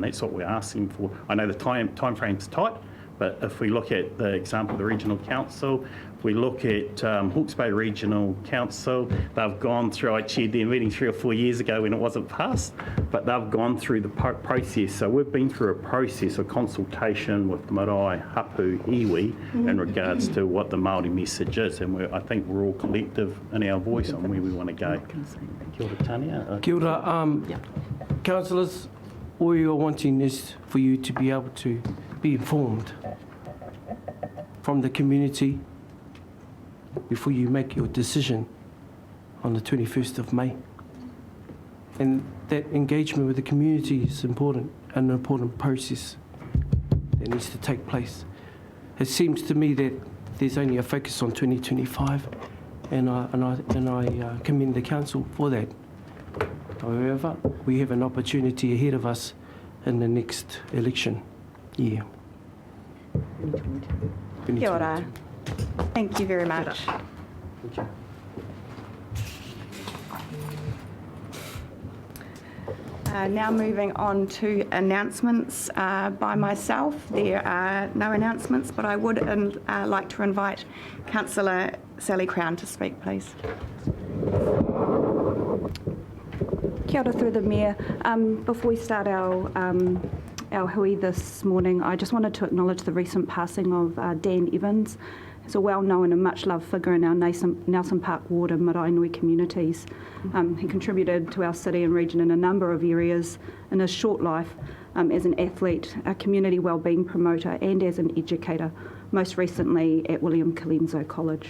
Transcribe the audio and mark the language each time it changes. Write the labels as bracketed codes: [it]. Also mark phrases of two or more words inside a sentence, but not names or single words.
[en] That's what we're asking for. I know the time frame's tight, but if we look at the example of the Regional Council, if we look at Hawke's Bay Regional Council, they've gone through, I chaired their meeting 3 or 4 years ago when it wasn't passed, but they've gone through the process. So we've been through a process of consultation with the [mi] marae, hapu, iwi, [en] in regards to what the Māori message is, and I think we're all collective in our voice on where we want to go. [mi] Kia ora, Tania. Kia ora. [en] Councillors, all you're wanting is for you to be able to be informed from the community before you make your decision on the 21st of May. And that engagement with the community is important, an important process that needs to take place. It seems to me that there's only a focus on 2025, and I commend the council for that. However, we have an opportunity ahead of us in the next election year. [mi] Kia ora. [en] Thank you very much. Thank you. Now moving on to announcements by myself. There are no announcements, but I would like to invite Councillor Sally Crown to speak, please. [mi] Kia ora [en] through the Mayor. Before we start our hui this morning, I just wanted to acknowledge the recent passing of Dan Evans. He's a well-known and much-loved figure in our Nelson Park ward and Maraenui communities. He contributed to our city and region in a number of areas in his short life as an athlete, a community wellbeing promoter and as an educator, most recently at William Colenso College.